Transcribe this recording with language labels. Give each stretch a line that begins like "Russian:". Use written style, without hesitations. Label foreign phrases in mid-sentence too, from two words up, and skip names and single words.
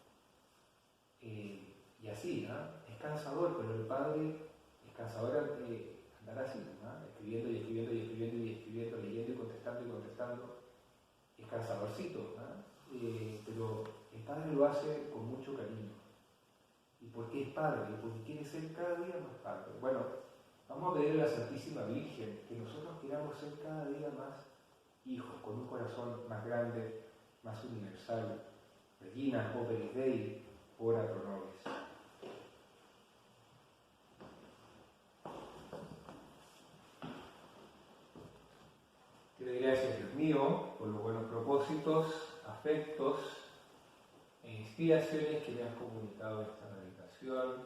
Spanish: Y así, es cansador, pero el padre es cansador andar así, escribiendo y escribiendo y escribiendo y escribiendo, leyendo y contestando, es cansadorcito, pero el padre lo hace con mucho cariño. ¿Y por qué es padre? Porque quiere ser cada día más padre. Bueno, vamos a pedirle a la Santísima Virgen que nosotros queramos ser cada día más hijos, con un corazón más grande, más universal.
Latin: Regina Operis Dei, ora pro nobis.
Spanish: Te doy gracias, Dios mío, por los buenos propósitos, afectos e inspiraciones que me has comunicado en esta meditación.